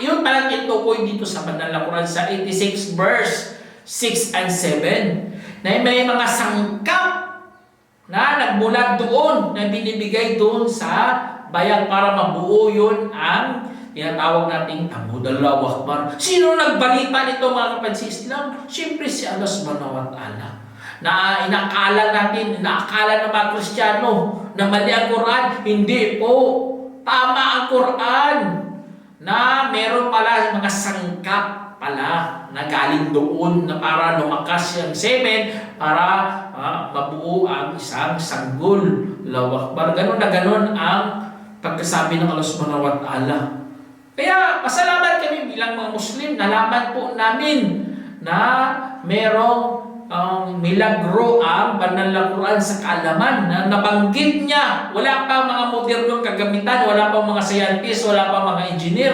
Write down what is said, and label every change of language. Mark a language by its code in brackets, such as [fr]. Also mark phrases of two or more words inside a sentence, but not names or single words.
[tl] Yun palang tinukoy dito sa banal na Quran sa 86 verse 6 and 7. Na may mga sangkap na nagmula doon na binibigay doon sa bayag para mabuo yun ang tinatawag nating tamod. [ar] الله أكبر. [tl] Sino nagbalita nito mga kapatid sa Islam? Siyempre si Allah [ar] سبحانه وتعالى. [tl] Na inakala ng mga Kristiyano na mali ang Quran. Hindi po. Tama ang Quran. Na meron pala mga sangkap pala na galing doon na para lumakas yung semen para mabuo ang isang sanggol. [ar] الله أكبر. [tl] Ganun na ganun ang pagkasabi ng Allah [ar] سبحانه وتعالى. [tl] Kaya pasalamat kami bilang mga Muslim, nalaman po namin na merong milagro ang banal na Quran sa kaalaman na nabanggit niya. Wala pa mga modernong kagamitan, wala pa mga scientist, wala pa mga engineer.